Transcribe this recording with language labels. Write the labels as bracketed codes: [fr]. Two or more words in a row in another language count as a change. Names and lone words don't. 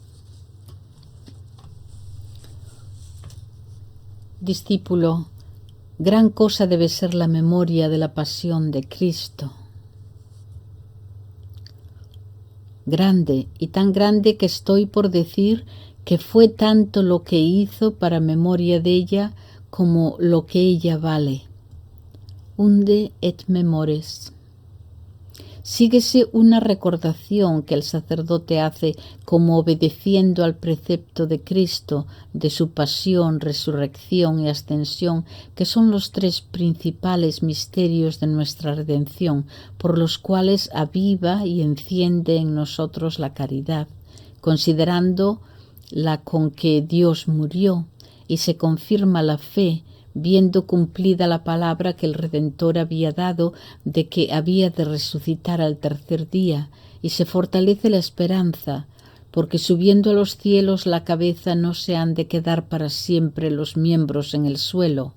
[es] Discípulo, gran cosa debe ser la memoria de la pasión de Cristo. Grande, y tan grande que estoy por decir que fue tanto lo que hizo para memoria de ella como lo que ella vale. [la] Unde et memores. [es] Síguese una recordación que el sacerdote hace como obedeciendo al precepto de Cristo, de su pasión, resurrección y ascensión, que son los tres principales misterios de nuestra redención, por los cuales aviva y enciende en nosotros la caridad, considerando la con que Dios murió, y se confirma la fe, viendo cumplida la palabra que el Redentor había dado de que había de resucitar al tercer día, y se fortalece la esperanza, porque subiendo a los cielos la cabeza no se han de quedar para siempre los miembros en el suelo.